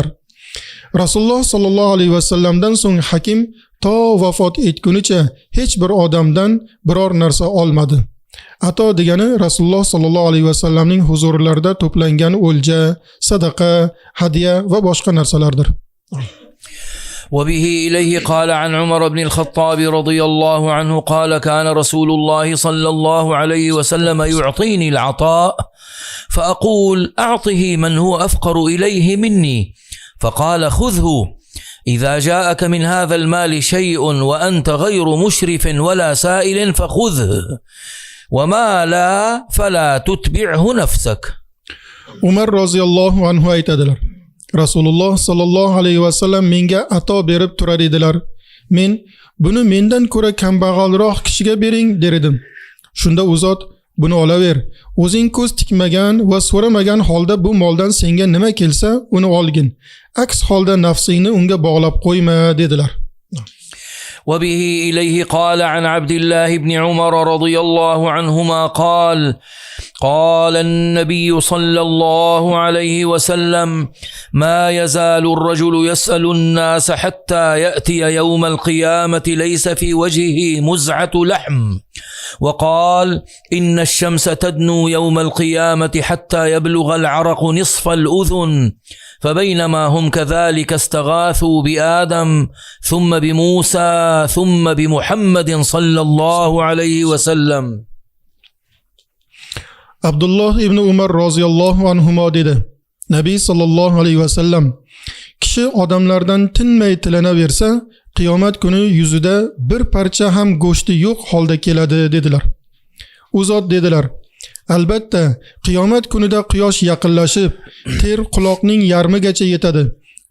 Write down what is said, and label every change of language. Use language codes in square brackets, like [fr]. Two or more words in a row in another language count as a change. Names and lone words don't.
[uz] Rasululloh [ar] صلى الله عليه وسلم [uz] so'ng Hakim to vafot etgunicha hech bir odamdan biror narsa olmadi. Ato degani Rasululloh [ar] صلى الله عليه وسلم [uz] huzurlarida to'plangan o'lja, sadaqa, hadiya va boshqa narsalardir. [ar] وبه إليه قال عن عمر بن الخطاب رضي الله عنه قال: كان رسول الله صلى الله عليه وسلم يعطيني العطاء فأقول: أعطه من هو أفقر إليه مني، فقال: خذه، إذا جاءك من هذا المال شيء وأنت غير مشرف ولا سائل فخذه، وما لا فلا تتبعه نفسك. [uz] Umar [ar] رضي الله عنه [uz] aytadilar: Rasululloh [ar] صلى الله عليه وسلم [uz] menga ato berib turar edilar. Men: "Buni mendan ko'ra kambag'alroq kishiga bering" der edim. Shunda u zot: "Buni olaver. O'zing ko'z tikmagan va so'ramagan holda bu moldan senga nima kelsa, uni olgin. Aks holda nafsingni unga bog'lab qo'yma" dedilar. [ar] وبه إليه قال عن عبد الله بن عمر رضي الله عنهما قال: قال النبي صلى الله عليه وسلم: ما يزال الرجل يسأل الناس حتى يأتي يوم القيامة ليس في وجهه مزعة لحم. وقال: إن الشمس تدنو يوم القيامة حتى يبلغ العرق نصف الأذن، فبينما هم كذلك استغاثوا بآدم ثم بموسى ثم بمحمد صلى الله عليه وسلم. [uz] Abdullah ibn Umar [ar] رضي الله عنهما [uz] dedi: Nabiy [ar] صلى الله عليه وسلم: [uz] kishi odamlardan tinmay tilanaversa, qiyomat kuni yuzida bir parcha ham go'shti yo'q holda keladi dedilar. U zot dedilar: albatta qiyomat kunida quyosh yaqinlashib, ter quloqning yarmigacha yetadi.